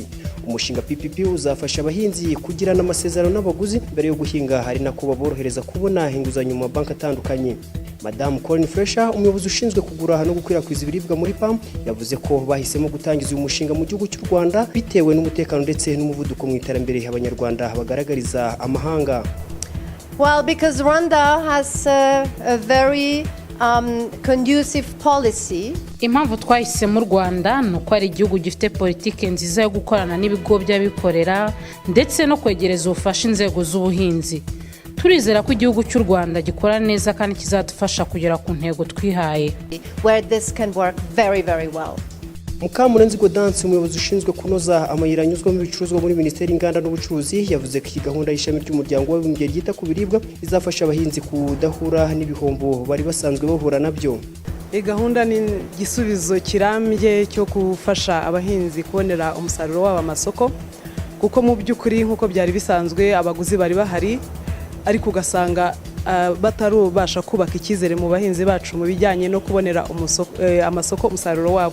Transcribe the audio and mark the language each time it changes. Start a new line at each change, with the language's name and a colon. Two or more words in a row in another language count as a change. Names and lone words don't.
Kinyarwanda: Umushinga PPP uzafasha abahinzi kugirana amasezerano n'abaguzi mbere yo guhinga, hari nako baborohereza kubona inguzanyo mu mabanki atandukanye. Madame Colin Fresher, umuyobozi ushinzwe kugura no gukwirakwiza ibiribwa muri PAM, yavuze ko bahisemo gutangiza uyu mushinga mu gihugu cy'u Rwanda bitewe n'umutekano ndetse n'umuvuduko mu iterambere abanyarwanda bagaragariza amahanga.
English: Well, because Rwanda has a very conducive policy.
Kinyarwanda: Impamvu twahisemo Rwanda nuko ari igihugu gifite politike nziza yo gukorana n'ibigo by'abikorera ndetse no kwegereza ubufasha inzego z'ubuhinzi. Turizera ko igihugu cy'u Rwanda gikora neza kandi kizadufasha kugera ku ntego twihaye.
English: Where this can work very well.
Kinyarwanda: Mukamurenzi Godance, umuyobozi ushinzwe kunoza amayira anyuzwamo ibicuruzwa muri Minisiteri y'Inganda n'Ubucuruzi, yavuze ko iyi gahunda y'ishami ry'umuryango w'abibumbye ryita ku biribwa izafasha abahinzi kudahura n'ibihombo bari basanzwe bahura nabyo. Iyi gahunda ni igisubizo kirambye cyo gufasha abahinzi kubonera umusaruro wabo amasoko, kuko mu by'ukuri nk'uko byari bisanzwe abaguzi bari bahari, ariko ugasanga batarubasha kubaka icyizere mu bahinzi bacu mu bijyanye no kubonera amasoko umusaruro wabo.